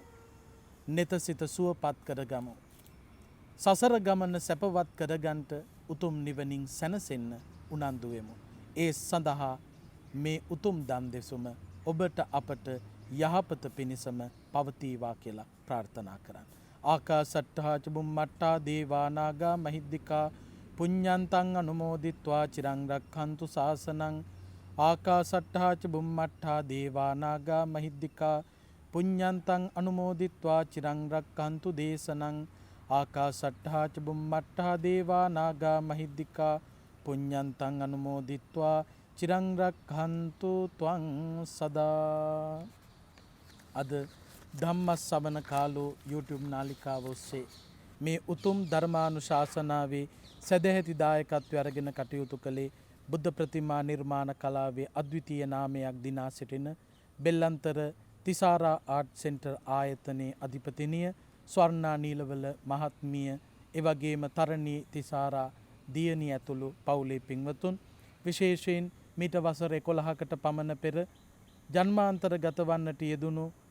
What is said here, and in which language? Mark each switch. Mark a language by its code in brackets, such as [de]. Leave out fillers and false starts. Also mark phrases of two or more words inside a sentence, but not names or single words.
[si] නෙත සිත සුවපත් කරගමු. සසර ගමන සැපවත් කරගන්ට උතුම් නිවනින් සැනසෙන්න උනන්දු වෙමු. ඒ සඳහා මේ උතුම් දම් දෙසුම ඔබට අපට යහපත පිණිසම පවතිවා කියලා ප්‍රාර්ථනා කරන්න. [pi] ආකාසට්ඨා ච බුම්මට්ඨා දේවා නාග මහිද්దికා පුඤ්ඤන්තං අනුමෝදිත්වා චිරං රක්ඛන්තු ශාසනං. ආකාසට්ඨා ච බුම්මට්ඨා දේවා නාග මහිද්దికා පුඤ්ඤන්තං අනුමෝදිත්වා චිරං රක්ඛන්තු දේශනං. ආකාසට්ඨා ච බුම්මට්ඨා දේවා නාග මහිද්దికා පුඤ්ඤන්තං අනුමෝදිත්වා චිරං රක්ඛන්තු ත්වං සදා. [si] අද ධම්මස්සවන කාලෝ YouTube නාලිකාව ඔස්සේ මේ උතුම් ධර්මානුශාසනාවේ සදැහැති දායකත්වය අරගෙන කටයුතු කළේ බුද්ධ ප්‍රතිමා නිර්මාණ කලාවේ අද්විතීය නාමයක් දිනා සිටින බෙල්ලන්තර තිසාරා ආර්ට් සෙන්ටර් ආයතනයේ අධිපතිනිය ස්වර්ණා නීලවල මහත්මිය, එවැගේම තරණී තිසාරා දියණිය ඇතුළු පවුලේ පින්වතුන්, විශේෂයෙන් මීට වසර 11කට පමණ පෙර ජන්මාන්තරගත වන්නට යෙදුණු